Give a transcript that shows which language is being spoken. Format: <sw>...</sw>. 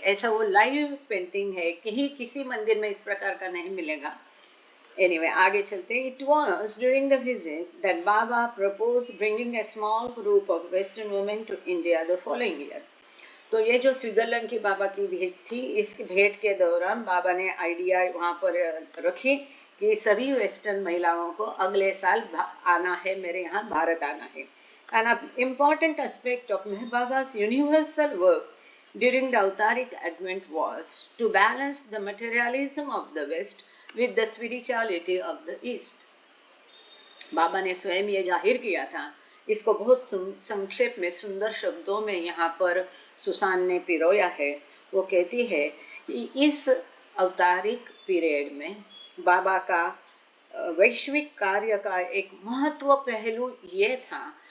<hi>ऐसा वो live painting है, कहीं किसी मंदिर में इस प्रकार का नहीं मिलेगा। Anyway, आगे चलते।</hi> <en>It was during the visit that Baba proposed bringing a small group of Western women to India the following year.</en> <hi>तो ये जो स्विट्जरलैंड की बाबा की भेंट थी, इस भेंट के दौरान बाबा ने आइडिया वहाँ पर रखी कि सभी वेस्टर्न महिलाओं को अगले साल आना है, मेरे यहाँ भारत आना है।</hi> <en>An important aspect of Meher Baba's universal work during the Avataric Advent was to balance the materialism of the West with the spirituality of the East.</en> <hi>बाबा ने स्वयं ये जाहिर किया था। इसको बहुत संक्षेप में सुंदर शब्दों में यहाँ पर सुसान ने पिरोया है। वो कहती है कि इस अवतारिक पीरियड में बाबा का वैश्विक कार्य का एक महत्व पहलू ये था</hi>